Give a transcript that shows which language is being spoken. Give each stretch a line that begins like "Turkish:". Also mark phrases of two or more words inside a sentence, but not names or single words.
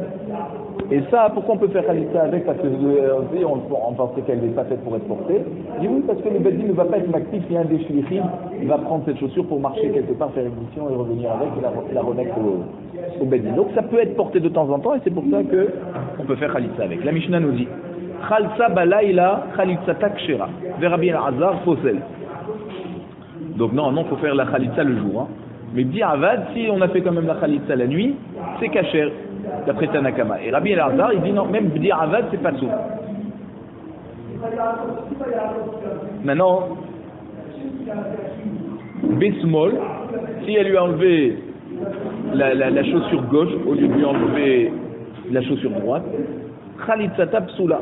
French: Et ça, pourquoi on peut faire khalitsa avec? Parce que on pensait qu'elle n'est pas faite pour être portée. Je dis oui, parce que le Beddin ne va pas être actif, il y a un des shlichim, il va prendre cette chaussure pour marcher quelque part, faire une mission et revenir avec et la remettre au Beddin. Donc ça peut être porté de temps en temps et c'est pour ça qu'on peut faire khalitsa avec. La Mishnah nous dit
Hebrew: חלצה בלילה חליצה כשרה.
French: Rabbi Elazar posel. Donc non, faut faire la khalitsa le jour. Hein. Mais Avad, si on a fait quand même la khalitsa la nuit, c'est kasher, d'après Tanakama. Et Rabbi Elazar, il dit non, même Avad, c'est pas tout. Maintenant, Besmol, si elle lui a enlevé la chaussure gauche au lieu de lui enlever la chaussure droite,
Hebrew: חליצה פסולה.